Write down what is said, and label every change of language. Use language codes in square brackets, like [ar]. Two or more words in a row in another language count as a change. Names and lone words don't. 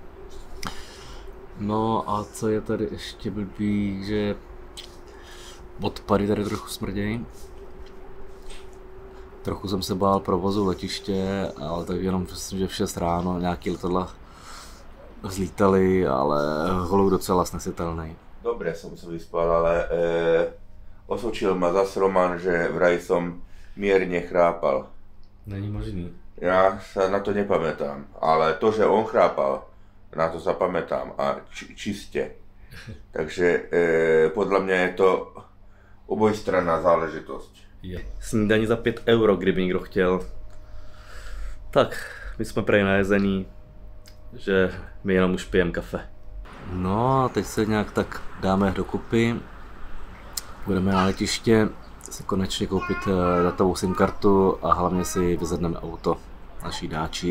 [cs] No a co je tady ještě blbý, že odpady tady trochu smrdějí. Trochu jsem se bál provozu letiště, ale tak jenom myslím, že v 6 ráno nějaký letadla vzlítali, ale holou docela snesitelný. [sk] Dobre som sa vyspal, ale osočil ma zas Roman, že vraj som mierne chrápal. [cs] Není možný. [sk] Ja sa na to nepamätám, ale to, že on chrápal, na to sa pamätám a čiste. Takže podľa mňa je to obojstranná záležitosť. [cs] Snídaní za 5 euro, kdyby někdo chtěl. Tak, my jsme prej najezený, že my jenom už pijeme kafe. No a teď se nějak tak dáme dokupy. Budeme na letiště si konečně koupit datovou SIM kartu a hlavně si vyzvedneme auto naší dáči.